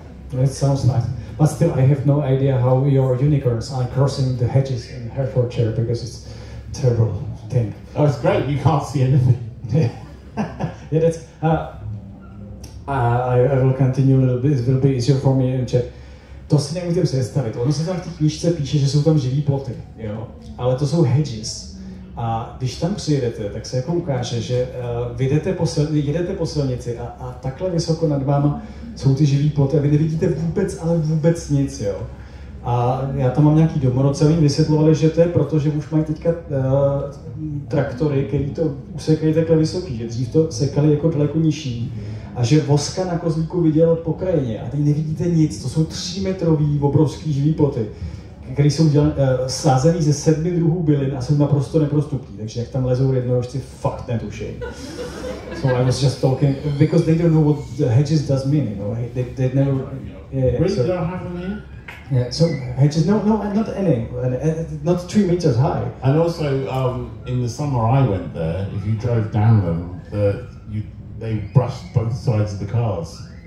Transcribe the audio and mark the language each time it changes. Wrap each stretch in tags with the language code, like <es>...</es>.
<en>That sounds nice. But still, I have no idea how your unicorns are crossing the hedges in Herefordshire, because it's a terrible thing. Oh, it's great. You can't see anything. Yeah, that's. I will continue a little bit. It will be easier for me in chat.</en> <cs>To si nemůžete představit. Ono se tam v té knížce píše, že jsou tam živý ploty, jo? Ale to jsou hedges. A když tam přijedete, tak se jako ukáže, že jedete po silnici a takhle vysoko nad váma jsou ty živý ploty a vy nevidíte vůbec, ale vůbec nic, jo? A já tam mám nějaký domorodce, oni vysvětlovali, že to je proto, že už mají teďka traktory, který to usekají takhle vysoký, že dřív to sekali jako daleko nižší. A že voska na kozlíku viděl po krajině a teď nevidíte nic, to jsou 3metrový obrovský živý ploty, které jsou sázený ze 7 druhů bylin a jsou naprosto neprostupní, takže jak tam lezou jednorožci, fakt netuším.</cs> <en>So I was just talking, because they don't know what the hedges does mean, you know, they never... Really? So, don't have any? Yeah, so hedges, no, not any, not 3 meters high. And also, in the summer I went there, if you drove down them, they brushed both sides of the cars.</en>